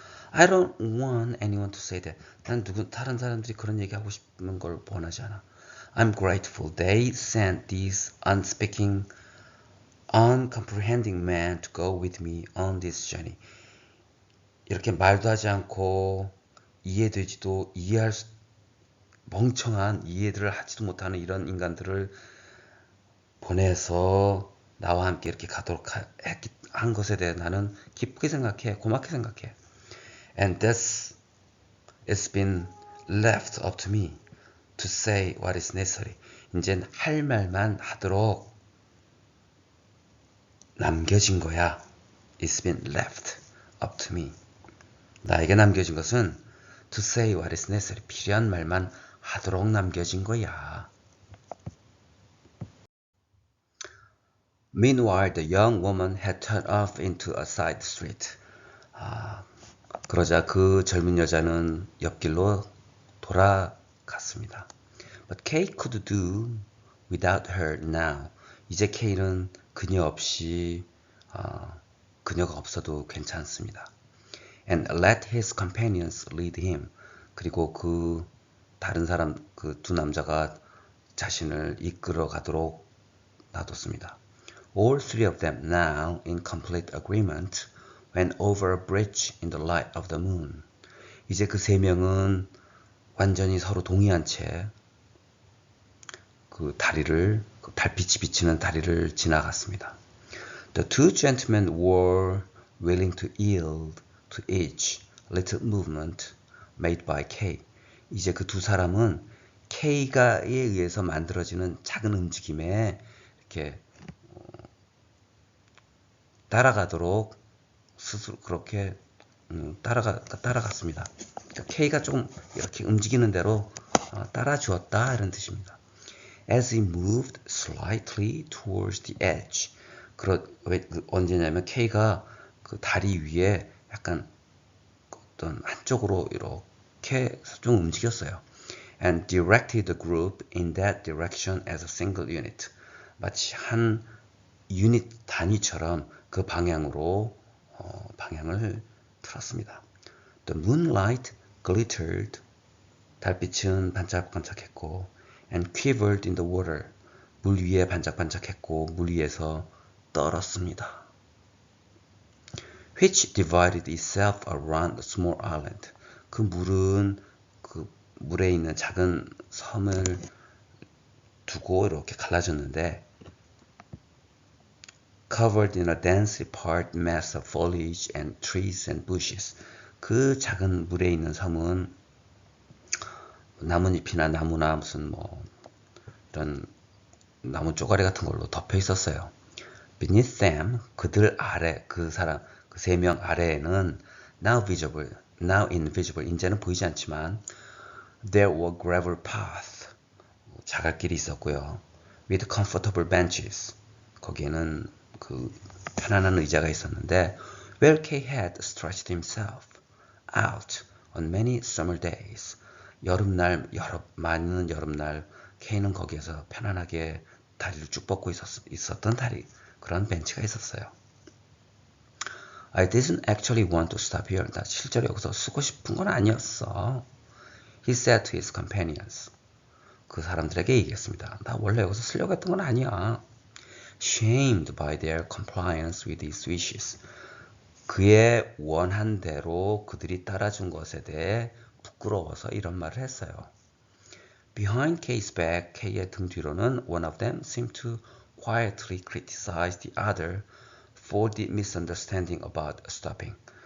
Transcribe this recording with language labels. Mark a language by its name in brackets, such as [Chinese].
[English] I don't want anyone to say that. [Korean] 난 다른 사람들이 그런 얘기하고 싶은 걸 원하지 않아. [English] I'm grateful they sent these unspeaking, uncomprehending men to go with me on this journey. [Korean] 이렇게 말도 하지 않고 이해되지도 멍청한 이해들을 하지도 못하는 이런 인간들을 보내서 나와 함께 이렇게 가도록 한 것에 대해 나는 기쁘게 생각해, 고맙게 생각해. [English] And thus it's been left up to me to say what is necessary. [Korean] 이젠 할 말만 하도록 남겨진 거야. [English] It's been left up to me. [Korean] 나에게 남겨진 것은 [English] to say what is necessary. [Korean] 필요한 말만 하도록 남겨진 거야. [English] Meanwhile, the young woman had turned off into a side street. [Korean] 그러자 그 젊은 여자는 옆길로 돌아갔습니다. [English] But Kay could do without her now. [Korean] 이제 Kay는 그녀 없이 그녀가 없어도 괜찮습니다. [English] And let his companions lead him. [Korean] 그리고 그 다른 사람, 그 두 남자가 자신을 이끌어 가도록 놔뒀습니다. [English] All three of them now in complete agreement went over a bridge in the light of the moon. [Korean] 이제 그 세 명은 완전히 서로 동의한 채 그 다리를, 그 달빛이 비치는 다리를 지나갔습니다. [English] The two gentlemen were willing to yield to each little movement made by Kay. [Korean] 이제 그 두 사람은 K가에 의해서 만들어지는 작은 움직임에 이렇게 따라가도록 스스로 그렇게 따라갔습니다. 그러니까 K가 좀 이렇게 움직이는 대로 따라주었다 이런 뜻입니다. [English] As he moved slightly towards the edge. [Korean] 언제냐면 K가 그 다리 위에 약간 어떤 한쪽으로 이렇게 좀 움직였어요. [English] And directed the group in that direction as a single unit. [Korean] 마치 한 유닛 단위처럼 그 방향으로 방향을 틀었습니다. [English] The moonlight glittered. [Korean] 달빛은 반짝반짝했고 [English] and quivered in the water. [Korean] 물 위에 반짝반짝했고 물 위에서 떨었습니다. [English] Which divided itself around a small island. [Korean] 그 물은 그 물에 있는 작은 섬을 두고 이렇게 갈라졌는데 [English] covered in a densely packed mass of foliage and trees and bushes. [Korean] 그 작은 물에 있는 섬은 나뭇잎이나 나무나 무슨 이런 나무 쪼가리 같은 걸로 덮여 있었어요. [English] Beneath them, [Korean] 그들 아래, 그 세 명 아래에는 [English] now visible, now invisible, [Korean] 이제는 보이지 않지만 [English] there were gravel paths, [Korean] 자갈길이 있었고요. [English] with comfortable benches, [Korean] 거기에는 그 편안한 의자가 있었는데 [English] where Kay had stretched himself out on many summer days. [Korean] 여름날, 많은 여름날 K는 거기에서 편안하게 다리를 쭉 뻗고 있었던 그런 벤치가 있었어요. [English] I didn't actually want to stop here. [Korean] 나 실제로 여기서 쓰고 싶은 건 아니었어. [English] He said to his companions. [Korean] 그 사람들에게 얘기했습니다. 나 원래 여기서 쓰려고 했던 건 아니야. [English] Shamed by their compliance with his wishes. [Korean] 그의 원한 대로 그들이 따라준 것에 대해 부끄러워서 이런 말을 했어요. [English] Behind Kay's back, [Korean] Kay의 등 뒤로는 [English] one of them seemed to quietly criticize the other for the misunderstanding about stopping.